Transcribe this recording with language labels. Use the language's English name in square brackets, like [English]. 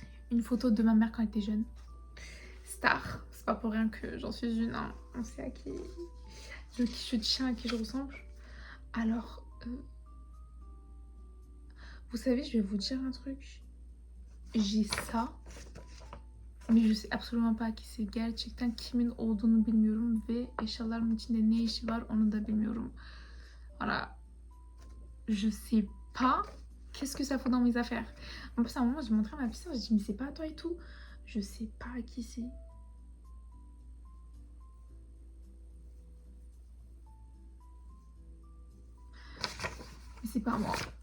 [French] Une photo de ma mère quand elle était jeune. Star, c'est pas pour rien que j'en suis une, hein. On sait à qui je tiens, à qui je ressemble. Alors, vous savez, je vais vous dire un truc. J'ai ça Mais je sais absolument pas ki c'est. [Turkish] Gerçekten kimin olduğunu bilmiyorum ve eşyaların içinde ne işi var onu da bilmiyorum. [French] Voilà. Je sais pas qu'est-ce que ça fout dans mes affaires. En plus, à un moment, je montrais à ma piscine, je dis mais c'est pas à toi et tout. Je sais pas qui c'est. Mais c'est pas moi.